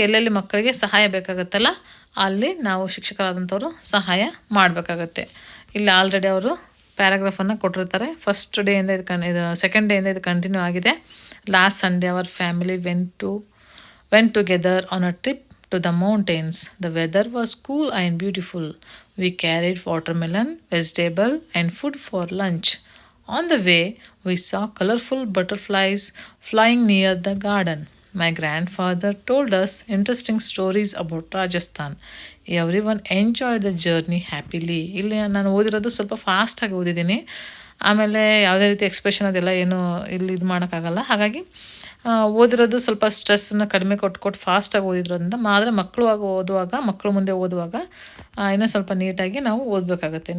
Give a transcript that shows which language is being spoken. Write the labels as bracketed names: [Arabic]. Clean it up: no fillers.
[Kannada] ಎಲ್ಲೆಲ್ಲಿ ಮಕ್ಕಳಿಗೆ ಸಹಾಯ ಬೇಕಾಗತ್ತಲ್ಲ ಅಲ್ಲಿ ನಾವು ಶಿಕ್ಷಕರಾದಂಥವ್ರು ಸಹಾಯ ಮಾಡಬೇಕಾಗತ್ತೆ. ಇಲ್ಲಿ ಆಲ್ರೆಡಿ ಅವರು ಪ್ಯಾರಾಗ್ರಾಫನ್ನು ಕೊಟ್ಟಿರ್ತಾರೆ. ಫಸ್ಟ್ ಡೇಯಿಂದ ಇದು ಸೆಕೆಂಡ್ ಡೇಯಿಂದ ಇದು ಕಂಟಿನ್ಯೂ ಆಗಿದೆ. [English] Last Sunday our family went together on a trip to the mountains. The weather was cool and beautiful. We carried watermelon, vegetable and food for lunch. On the way, we saw colorful butterflies flying near the garden. My grandfather told us interesting stories about Rajasthan. Everyone enjoyed the journey happily. [Kannada] ಇಲ್ಲಿ ನಾನು ಓದಿರೋದು ಸ್ವಲ್ಪ ಫಾಸ್ಟಾಗಿ ಓದಿದ್ದೀನಿ. ಆಮೇಲೆ ಯಾವುದೇ ರೀತಿ expression ಅದೆಲ್ಲ ಏನು ಇಲ್ಲಿ ಇದು ಮಾಡೋಕ್ಕಾಗಲ್ಲ. ಹಾಗಾಗಿ ಓದಿರೋದು ಸ್ವಲ್ಪ ಸ್ಟ್ರೆಸ್ಸನ್ನು ಕಡಿಮೆ ಕೊಟ್ಟು ಫಾಸ್ಟಾಗಿ ಓದಿದ್ರಿಂದ ಆದರೆ ಮಕ್ಕಳು ಮುಂದೆ ಓದುವಾಗ ಇನ್ನೂ ಸ್ವಲ್ಪ ನೀಟಾಗಿ ನಾವು ಓದಬೇಕಾಗತ್ತೆ.